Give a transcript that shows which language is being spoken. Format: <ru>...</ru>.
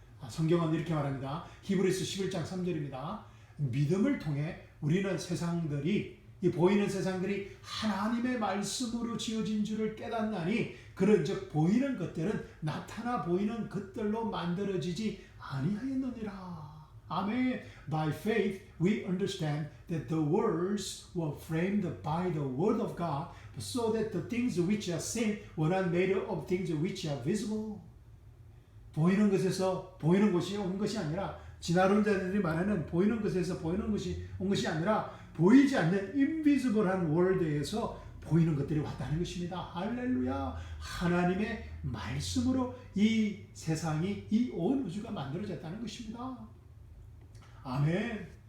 <ko>성경은 이렇게 말합니다. 히브리서 11장 3절입니다. 믿음을 통해 우리는 세상들이 이 보이는 세상들이 하나님의 말씀으로 지어진 줄을 깨닫나니 그런즉 보이는 것들은 나타나 보이는 것들로 만들어지지 아니하였느니라. 아멘.</ko> <en>By faith we understand that the worlds were framed by the word of God, so that the things which are seen were not made of things which are visible.</en> <ko>보이는 것에서 보이는 것이 온 것이 아니라, 진화론자들이 말하는 보이는 것에서 보이는 것이 온 것이 아니라 보이지 않는 인비지블한 월드에서 보이는 것들이 왔다는 것입니다. 할렐루야. 하나님의 말씀으로 이 세상이, 이 온 우주가 만들어졌다는 것입니다. 아멘.</ko>